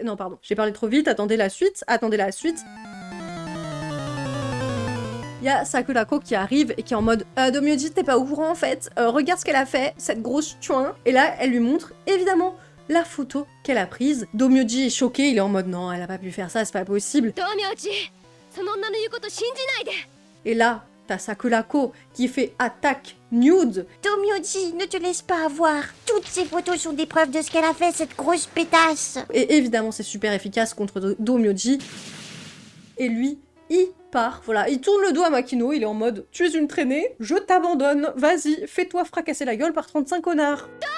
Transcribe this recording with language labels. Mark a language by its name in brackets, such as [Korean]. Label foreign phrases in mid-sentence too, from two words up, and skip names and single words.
[French] Non, pardon, j'ai parlé trop vite, attendez la suite. Il y a Sakurako qui arrive et qui est en mode Domyoji, t'es pas au courant en fait, regarde ce qu'elle a fait, cette grosse chouin. Et là, elle lui montre, évidemment, la photo qu'elle a prise. Domyoji est choqué, il est en mode non, elle a pas pu faire ça, c'est pas possible. Domyoji, [Japanese] その女の言うこと信じないで。 [French] Et là, t'as Sakurako qui fait attaque nude. Domyoji, ne te laisse pas avoir. Toutes ces photos sont des preuves de ce qu'elle a fait, cette grosse pétasse. Et évidemment, c'est super efficace contre Domyoji. Et lui, il part, voilà, il tourne le dos à Makino, il est en mode « Tu es une traînée, je t'abandonne, vas-y, fais-toi fracasser la gueule par 35 connards !»